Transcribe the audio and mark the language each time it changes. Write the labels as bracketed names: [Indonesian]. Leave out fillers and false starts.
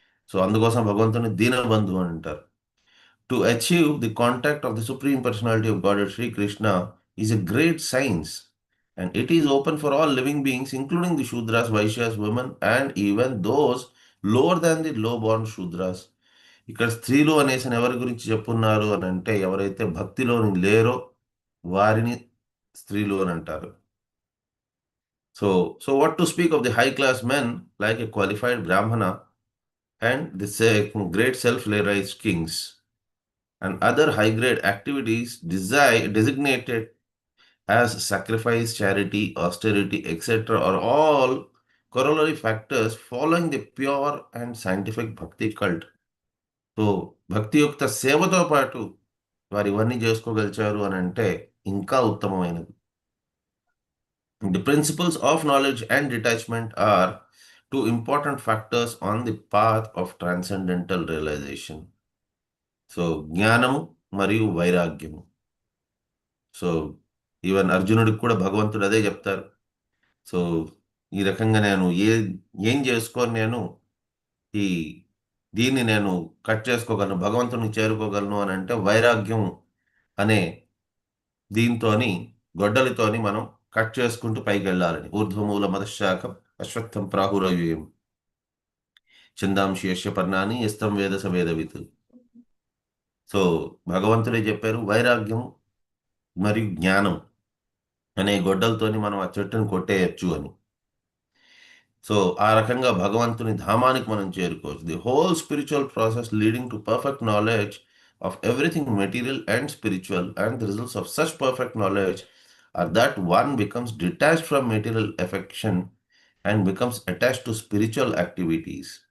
[Telugu] So అందుకోసం భగవంతుని దీనబంధు అని అంటారు. [English] To achieve the contact of the supreme personality of God Shri Krishna is a great science and it is open for all living beings including the Shudras, Vaishyas, women and even those lower than the low born Shudras. [Telugu] ఇక్కడ స్త్రీలు అనేసి ఎవరి గురించి చెప్పున్నారు అని అంటే ఎవరైతే భక్తిలోని లేరో వారిని స్త్రీలు అని అంటారు. [English] So what to speak of the high class men like a qualified Brahmana and the great self-realized kings and other high-grade activities designated as sacrifice, charity, austerity, etc. are all corollary factors following the pure and scientific bhakti cult. [Telugu] So భక్తి యొక్క సేవతో పాటు వారు ఇవన్నీ చేసుకోగలిచారు అని అంటే ఇంకా ఉత్తమమైనది. [English] The principles of knowledge and detachment are two important factors on the path of transcendental realization. [Telugu] So జ్ఞానము మరియు వైరాగ్యము. సో ఈవెన్ అర్జునుడికి కూడా భగవంతుడు అదే చెప్తారు. సో ఈ రకంగా నేను ఏం చేసుకొని నేను ఈ దీన్ని నేను కట్ చేసుకోగలను, భగవంతునికి చేరుకోగలను అని అంటే వైరాగ్యం అనే దీంతోని గొడ్డలితోని మనం కట్ చేసుకుంటూ పైకెళ్ళాలని. [Sanskrit] ఊర్ధ్వమూల మధశాఖం అశ్వత్థం ప్రాహురవ్యూయం ఛందాంశి యస్య పర్ణాని యస్తం వేద స వేదవిత్. [Telugu] సో భగవంతుడే చెప్పారు వైరాగ్యం మరియు జ్ఞానం అనే గొడ్డలతోని మనం ఆ చెట్టును కొట్టేయచ్చు అని. సో ఆ రకంగా భగవంతుని ధామానికి మనం చేరుకోవచ్చు. [English] The whole spiritual process leading to perfect knowledge of everything material and spiritual, and the results of such perfect knowledge are that one becomes detached from material affection and becomes attached to spiritual activities.